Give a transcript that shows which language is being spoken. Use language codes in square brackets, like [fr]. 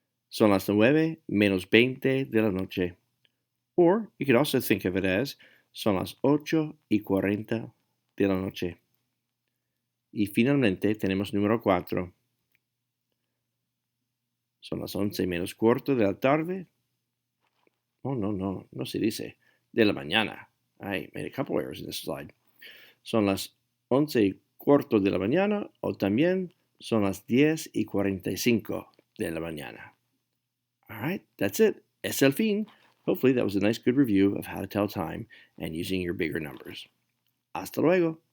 [es] Son las 9:20 de la noche. [en] Or you could also think of it as [es] son las 8:40 de la noche. Y finalmente tenemos número 4. Son las 11:15 de la tarde. Oh, no se dice. De la mañana. [en] I made a couple errors in this slide. [es] Son las 11:15 de la mañana o también son las 10:45 de la mañana. [en] All right, that's it. [es] Es el fin. [en] Hopefully that was a nice good review of how to tell time and using your bigger numbers. [es] Hasta luego.